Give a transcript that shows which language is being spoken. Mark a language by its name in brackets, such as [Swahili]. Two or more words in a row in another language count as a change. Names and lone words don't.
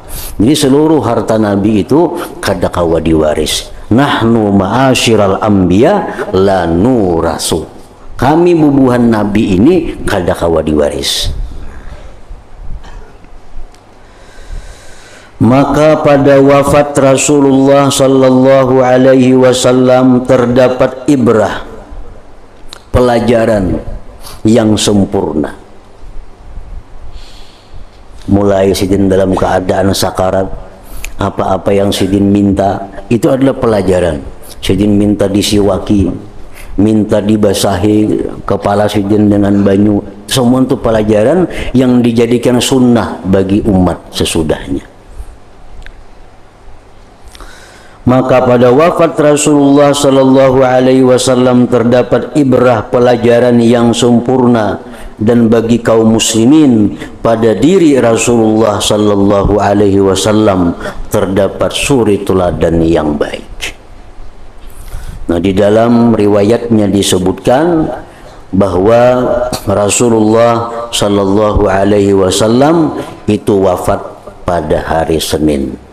[Banjar] Jadi seluruh harta nabi itu kada kawa diwaris. [Arabic] نحن معاشر الأنبياء لا نورث. [Banjar] Kami bubuhan nabi ini kada kawa diwaris. [Indonesian] Maka pada wafat Rasulullah [Arabic] صلى الله عليه وسلم [Indonesian] terdapat ibrah, pelajaran yang sempurna. Mulai Sidin dalam keadaan sakarat, apa-apa yang Sidin minta itu adalah pelajaran. Sidin minta disiwaki, minta dibasahi kepala Sidin dengan banyu, semua itu pelajaran yang dijadikan sunnah bagi umat sesudahnya. Maka pada wafat Rasulullah [Arabic] صلى الله عليه وسلم [Indonesian] terdapat ibrah, pelajaran yang sempurna, dan bagi kaum muslimin pada diri Rasulullah [Arabic] صلى الله عليه وسلم [Indonesian] terdapat suri teladan yang baik. Nah, di dalam riwayatnya disebutkan bahwa Rasulullah [Arabic] صلى الله عليه وسلم [Indonesian] itu wafat pada hari Senin.